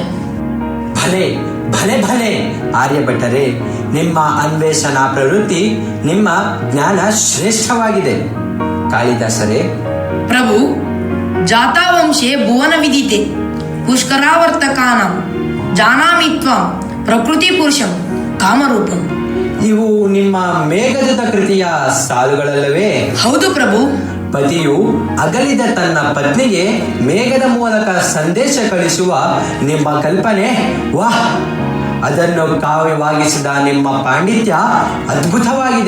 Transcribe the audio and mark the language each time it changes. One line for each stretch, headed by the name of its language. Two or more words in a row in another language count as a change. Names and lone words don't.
Kannada: ಭಲೆ ಭಲೆ ಭಲೆ ಆರ್ಯಭಟರೇ, ನಿಮ್ಮ ಅನ್ವೇಷಣಾ ಪ್ರವೃತ್ತಿ, ನಿಮ್ಮ ಜ್ಞಾನ ಶ್ರೇಷ್ಠವಾಗಿದೆ. ಕಾಳಿದಾಸರೇ,
Sanskrit: ಪ್ರಭು, ಜಾತಾವಂಶೆ ಭುವನ ವಿದಿತೆ ಪುಷ್ಕರಾವರ್ತಕಾನಂ ಜಾನಾಮಿ ತ್ವಂ ಪ್ರಕೃತಿ ಪುರುಷಂ ಕಾಮರೂಪಂ.
Kannada: ಇವು ನಿಮ್ಮ ಮೇಘದೂತ ಕೃತಿಯ ಸಾಲುಗಳಲ್ಲವೇ? ಹೌದು ಪ್ರಭು. ಪತಿಯು ಅಗಲಿದ ತನ್ನ ಪತ್ನಿಗೆ ಮೇಘದ ಮೂಲಕ ಸಂದೇಶ ಕಳಿಸುವ ನಿಮ್ಮ ಕಲ್ಪನೆ, ವಾಹ್! ಅದನ್ನು ಕಾವ್ಯವಾಗಿಸಿದ ನಿಮ್ಮ ಪಾಂಡಿತ್ಯ ಅದ್ಭುತವಾಗಿದೆ.